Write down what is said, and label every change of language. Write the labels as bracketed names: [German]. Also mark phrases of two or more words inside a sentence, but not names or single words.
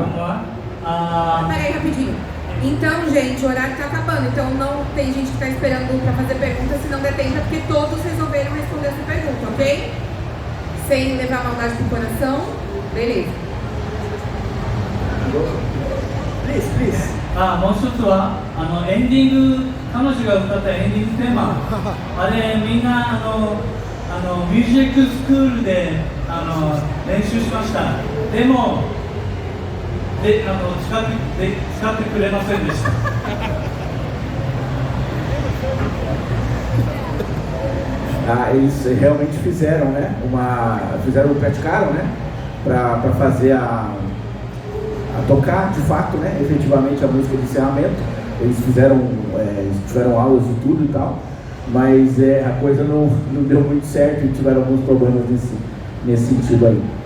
[Portuguese] Peraí, rapidinho. Então, gente, o horário tá acabando. Então, não tem gente que tá esperando pra fazer perguntas, se não der tempo, é porque todos resolveram responder essa pergunta, ok? Sem levar maldade pro coração. Beleza. [English] Please. [Japanese] もう一つはエンディング、彼女が歌ったエンディングテーマあれみんなミュージックスクールで練習しました。でも使ってくれませんでした。 [Portuguese] Eles realmente fizeram, né? Praticaram, né? Para fazer a tocar de fato, né? Efetivamente a música de encerramento. Eles tiveram aulas de tudo e tal, mas a coisa não deu muito certo e tiveram alguns problemas nesse sentido aí.